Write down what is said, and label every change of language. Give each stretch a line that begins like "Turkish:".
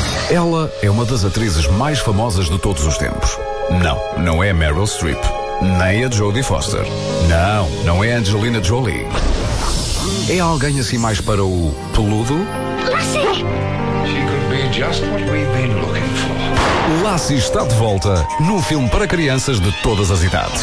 Portuguese: Ela é uma das atrizes mais famosas de todos os tempos. Não, não é Meryl Streep. Nem a Jodie Foster. Não, não é Angelina Jolie. É alguém assim mais para o peludo? Lassie!
English: She could be just what we've been looking for.
Portuguese: Lassie está de volta num filme para crianças de todas as idades.